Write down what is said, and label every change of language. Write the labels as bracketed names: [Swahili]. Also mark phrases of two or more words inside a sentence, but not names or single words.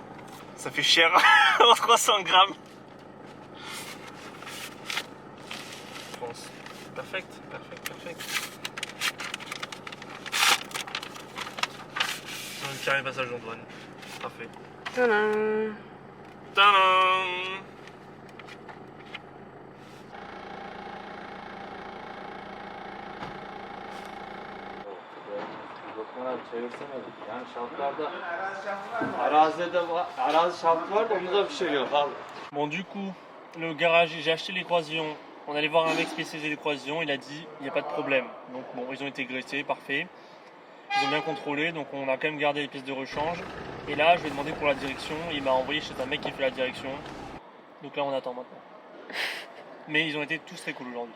[French] Ça fait cher en 300 grammes. Je pense. Perfect. C'est le carnet de passage de douane. Parfait. Tadam. Tadam. [Turkish] Çevirsemedik. Yani şartlarda arazi şartı var da onda bir şey yok abi. [French] Bon du coup, le garage, j'ai acheté les croisillons. On allait voir un mec spécialisé des croisillons, il a dit il n'y a pas de problème. Donc bon, ils ont été graissés, parfait. Ils ont bien contrôlé, donc on a quand même gardé les pièces de rechange. Et là, je lui ai demandé pour la direction, il m'a envoyé chez un mec qui fait la direction. Donc là, on attend maintenant. Mais ils ont été tous très cool aujourd'hui.